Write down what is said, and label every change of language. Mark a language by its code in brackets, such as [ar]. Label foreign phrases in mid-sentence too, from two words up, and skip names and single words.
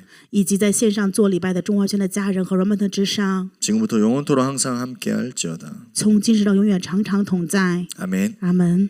[zh] 以及在线上做礼拜的中华圈的家人和人们的之上， [ko] 지금부터 영원토록 항상 함께할지어다. [zh] 从今时到永远常常同在。 [ko] 아멘. [zh] 阿门。